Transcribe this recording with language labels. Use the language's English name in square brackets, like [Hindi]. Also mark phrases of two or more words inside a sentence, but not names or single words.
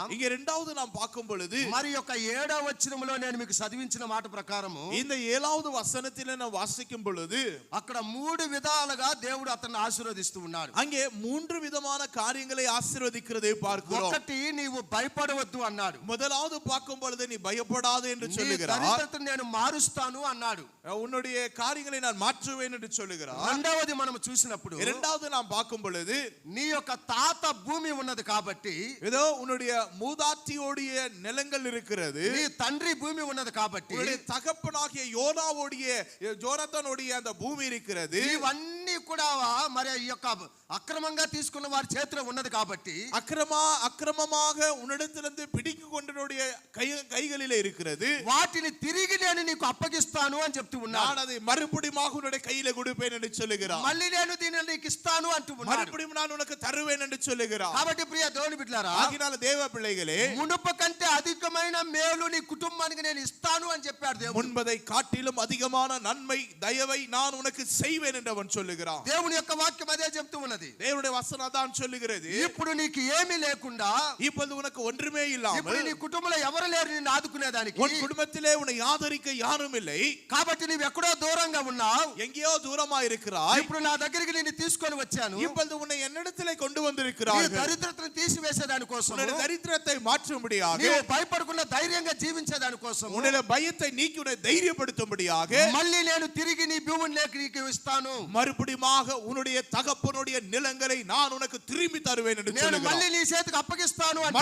[Tamil] இங்க இரண்டாவது நாம் பார்க்கும் பொழுது, [Telugu] మరి యొక్క 7వ వచనంలో నేను మీకు చదివించిన మాట ప్రకారము, [Tamil] இந்த 7வது வசனத்திலே நாம் வாசிக்கும் பொழுது, [Telugu] అక్కడ 3 విధాలుగా దేవుడు అతన్ని ఆశీర్వదిస్తూ ఉన్నాడు. [Tamil] அங்கே 3 விதமான காரியங்களை ஆசீர்வதிக்கிறதை பார்க்கிறோம். [Telugu] ఒకటి, నీవు భయపడవద్దు అన్నాడు. [Tamil] முதலாவது பார்க்கும் பொழுது நீ பயப்படாதே என்று [Telugu] నీ [Tamil] சொல்லுகிறார். [Telugu] దరిద్రతను నేను మారుస్తాను అన్నాడు. [Tamil] உன்னுடைய காரியங்களை நான் மாற்றுவேன் என்று சொல்லுகிறார். [Telugu] రెండవది మనం చూసినప్పుడు, [Tamil] இரண்டாவது நாம் பார்க்கும் பொழுது, [Telugu] నీ యొక్క తాత భూమి ఉన్నది కాబట్టి, [Tamil] ஏதோ உன்னுடைய மூதாட்டியோடைய நிலங்கள் இருக்கிறது, [Telugu] నీ తండ్రి భూమి ఉన్నది కాబట్టి, [Tamil] உன்னுடைய தகப்பனாகிய யோனாத்தானுடைய அந்த பூமி இருக்கிறது, [Telugu] ఇవన్నీ కూడా మరి ఈ యొక్క అక్రమంగా తీసుకున్న వారి చేతిలో ఉన్నది కాబట్టి, [Tamil] அக்கிரமமாக உன்னிடத்திலிருந்து பிடிக்கு கொண்டனுடைய கைகளிலே இருக்கிறது, [Telugu] వాటిని తిరిగి నేను నీకు అప్పగిస్తాను అని చెప్తూ ఉన్నాడు. [Tamil] நான் அதை மறுபடியும் உன்னுடைய கையில கொடுப்பேன் என்று சொல்லுகிறார். [Telugu] మళ్ళీ నేను దీనిని నీకు ఇస్తాను అంటూ ఉన్నాడు. [Tamil] மறுபடியும் நான் உனக்கு தருவேன் என்று சொல்லுகிறார். [Telugu] కాబట్టి ప్రియ దేవుని బిడ్డలారా, [Tamil] ஆகினால தேவ பிள்ளைகளே, [Telugu] మునుపు కంటే అధికమైన మేలు నీ కుటుంబానికి నేను ఇస్తాను అని చెప్పాడు దేవుడు. [Tamil] முன்பதை காட்டிலும் அதிகமான நன்மை தயவை நான் உனக்கு செய்வேன் என்று அவன் சொல்லுகிறார். சொல்லுகிறான். [Telugu] దేవుని యొక్క వాక్యం అదే చెప్తూ ఉన్నది. [Tamil] தேவனுடைய வசனம் அதான் சொல்லுகிறது. [Telugu] ఇప్పుడు నీకు ఏమీ లేకుండా, [Tamil] இப்பொழுது உனக்கு ஒன்றுமே இல்லாமல், [Telugu] ఇప్పుడు నీ కుటుంబంలో ఎవరు లేరు నిన్ను ఆదుకునేదానికి, [Tamil] உன் குடும்பத்திலே உன்னை ஆதரிக்க யாரும் இல்லை. [Telugu] కాబట్టి నీవు ఎక్కడో దూరంగా ఉన్నావు. [Tamil] எங்கேயோ தூரமா இருக்கிறாய். [Telugu] ఇప్పుడు నా దగ్గరికి నిన్ను తీసుకొని వచ్చాను. [Tamil] இப்பொழுது உன்னை என்னிடத்திலே கொண்டு [Telugu] నీ [Tamil] வந்திருக்கிறார்கள். [Telugu] దరిద్రతను తీసివేసేదాని కోసం, [Tamil] உன்னுடைய தரித்திரத்தை மாற்றும்படியாக, [Telugu] నీవు భయపడకుండా ధైర్యంగా జీవించేదాని కోసం, [Tamil] உன்னுடைய பயத்தை நீக்கி உன்னை தைரியப்படுத்தும்படியாக, [Telugu] మళ్ళీ నేను తిరిగి నీ భూమిలోకి నీకు ఇస్తాను. [Tamil] மறுபடியுமாக உன்னுடைய தகப்பனுடைய நிலங்களை நான் உனக்கு திரும்பி தருவேன் என்று [Telugu] నేను మళ్ళీ [Tamil] சொல்லுகிறார். [Telugu] నీ చేతికి అప్పగిస్తాను అంటున్నాడు.